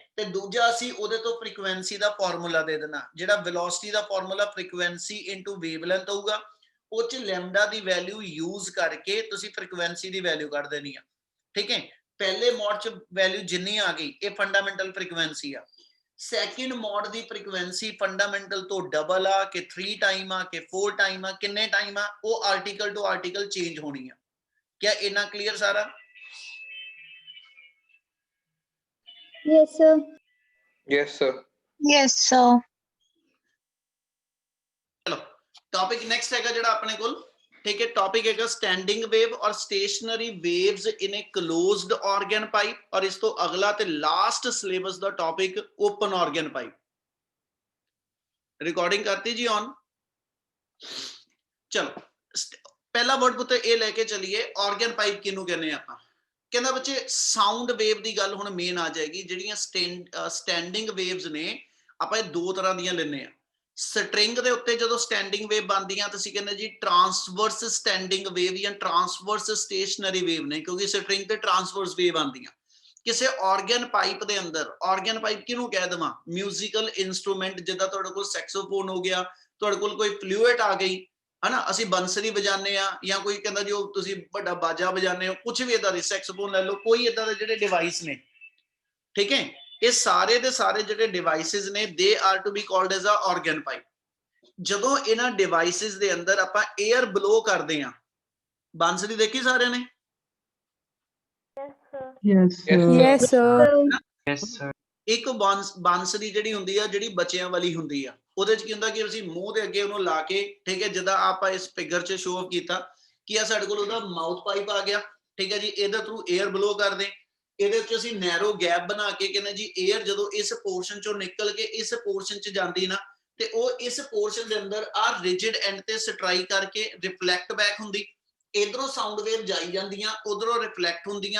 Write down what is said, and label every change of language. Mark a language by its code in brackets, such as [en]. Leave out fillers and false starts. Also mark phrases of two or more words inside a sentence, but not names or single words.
[pa] ਤੇ ਦੂਜਾ ਅਸੀਂ ਉਹਦੇ ਤੋਂ ਫ੍ਰੀਕੁਐਂਸੀ ਦਾ ਫਾਰਮੂਲਾ ਦੇ ਦੇਣਾ, ਜਿਹੜਾ ਵੈਲੋਸਿਟੀ ਦਾ [en] formula frequency into wavelength [pa] ਹੋਊਗਾ, ਉਹ 'ਚ ਲੈਮਡਾ ਦੀ [en] value use [pa] ਕਰਕੇ ਤੁਸੀਂ ਫ੍ਰੀਕੁਐਂਸੀ ਦੀ ਵੈਲਿਊ ਕੱਢ ਦੇਣੀ ਆ, ਠੀਕ ਹੈ। ਪਹਿਲੇ ਮੋਡ 'ਚ ਵੈਲਿਊ ਜਿੰਨੀ ਆ ਗਈ ਇਹ [en] fundamental frequency [pa] ਆ। [en] second mode [pa] ਦੀ [en] frequency fundamental [pa] ਤੋਂ ਡਬਲ ਆ ਕਿ 3 ਟਾਈਮ ਆ ਕਿ 4 ਟਾਈਮ ਆ, ਕਿੰਨੇ ਟਾਈਮ ਆ, ਉਹ [en] article to article change [pa] ਹੋਣੀ ਆ। ਕਿਆ ਇੰਨਾ ਕਲੀਅਰ ਸਾਰਾ? [en] Yes, sir. Yes, sir. Yes, sir. [pa] ਚਲੋ [en] topic next [pa] ਹੈਗਾ ਜਿਹੜਾ ਆਪਣੇ ਕੋਲ, ਠੀਕ ਹੈ। [en] topic hai standing wave aur stationary waves in a closed organ pipe, [pa] ਔਰ ਇਸ ਤੋ ਅਗਲਾ ਤੇ [en] last syllabus da topic open organ pipe. [pa] ਰਿਕਾਰਡਿੰਗ ਕਰਤੀ ਜੀ ਆਨ। ਚਲੋ ਪਹਿਲਾ ਵਰਡ ਪੁੱਤਰ ਇਹ ਲੈਕੇ ਚਲੀਏ, [en] organ pipe [pa] ਕਿਹਨੂੰ ਕਹਿੰਦੇ ਆਪਾਂ। ਕਹਿੰਦਾ ਬੱਚੇ [en] sound wave [pa] ਦੀ ਗੱਲ ਹੁਣ ਮੇਨ ਆ ਜਾਏਗੀ। ਜਿਹੜੀਆਂ [en] standing waves [pa] ਨੇ ਆਪਾਂ ਦੋ ਤਰ੍ਹਾਂ ਦੀਆਂ ਲੈਣੇ ਆ। ਸਟ੍ਰਿੰਗ ਦੇ ਉੱਤੇ ਜਦੋਂ [en] standing wave [pa] ਬਣਦੀਆਂ ਤੁਸੀਂ ਕਹਿੰਦੇ ਜੀ [en] transverse standing wave [pa] ਜਾਂ [en] transverse stationary wave [pa] ਨੇ, ਕਿਉਂਕਿ ਸਟ੍ਰਿੰਗ ਤੇ [en] transverse wave [pa] ਆਉਂਦੀਆਂ। ਕਿਸੇ [en] organ pipe [pa] ਦੇ ਅੰਦਰ, [en] organ pipe [pa] ਕਿਹਨੂੰ ਕਹਿ ਦੇਵਾਂ, [en] musical instrument, [pa] ਜਿੱਦਾਂ ਤੁਹਾਡੇ ਕੋਲ ਸੈਕਸੋਫੋਨ ਹੋ ਗਿਆ, ਤੁਹਾਡੇ ਕੋਲ ਕੋਈ ਫਲੂਇਡ ਆ ਗਈ ਹਨਾ, ਅਸੀਂ ਬੰਸਰੀ ਵਜਾਉਂਦੇ ਆ, ਜਾਂ ਕੋਈ ਕਹਿੰਦਾ ਜੀ ਉਹ ਤੁਸੀਂ ਵੱਡਾ ਬਾਜਾ ਵਜਾਉਂਦੇ ਹੋ, ਕੁਝ ਵੀ ਇਦਾਂ ਦੀ, ਸੈਕਸੋਫੋਨ ਲੈ ਲਓ, ਕੋਈ ਇਦਾਂ ਦੇ ਜਿਹੜੇ ਡਿਵਾਈਸ ਨੇ, ਠੀਕ ਹੈ। ਇਹ ਸਾਰੇ ਦੇ ਸਾਰੇ ਜਿਹੜੇ ਡਿਵਾਈਸਿਸ ਨੇ [en] they are to be called as a organ pipe. [pa] ਜਦੋਂ ਇਹਨਾਂ ਡਿਵਾਈਸਿਸ ਦੇ ਅੰਦਰ ਆਪਾਂ [en] air blow [pa] ਕਰਦੇ ਆ, ਬਾਂਸਰੀ ਦੇਖੀ ਸਾਰਿਆਂ ਨੇ? Yes, sir. Yes, sir. ਇੱਕ ਬਾਂਸਰੀ ਜਿਹੜੀ ਹੁੰਦੀ ਆ, ਜਿਹੜੀ ਬੱਚਿਆਂ ਵਾਲੀ ਹੁੰਦੀ ਆ, ਉਹਦੇ ਚ ਕੀ ਹੁੰਦਾ ਕਿ ਅਸੀਂ ਮੂੰਹ ਦੇ ਅੱਗੇ ਉਹਨੂੰ ਲਾ ਕੇ, ਠੀਕ ਹੈ, ਜਿੱਦਾਂ ਆਪਾਂ ਇਸ ਫਿਗਰ 'ਚ [en] show off [pa] ਕੀਤਾ ਕਿ ਆ ਸਾਡੇ ਕੋਲ ਉਹਦਾ [en] mouth pipe [pa] ਆ ਗਿਆ, ਠੀਕ ਹੈ ਜੀ। ਇਹਦੇ ਥਰੂ [en] air blow [pa] ਕਰਦੇ, ਇਹਦੇ ਵਿੱਚ ਅਸੀਂ [en] narrow gap [pa] ਬਣਾ ਕੇ ਕਹਿੰਦੇ ਜੀ 에ਅਰ ਜਦੋਂ ਇਸ ਪੋਰਸ਼ਨ ਚੋਂ ਨਿਕਲ ਕੇ ਇਸ ਪੋਰਸ਼ਨ 'ਚ ਜਾਂਦੀ ਨਾ, ਤੇ ਉਹ ਇਸ ਪੋਰਸ਼ਨ ਦੇ ਅੰਦਰ ਆ [en] rigid end [pa] ਤੇ ਸਟ੍ਰਾਈਕ ਕਰਕੇ [en] reflect back [pa] ਹੁੰਦੀ, ਇਧਰੋਂ [en] sound wave [pa] ਜਾਈ ਜਾਂਦੀਆਂ, ਉਧਰੋਂ ਰਿਫਲੈਕਟ ਹੁੰਦੀਆਂ।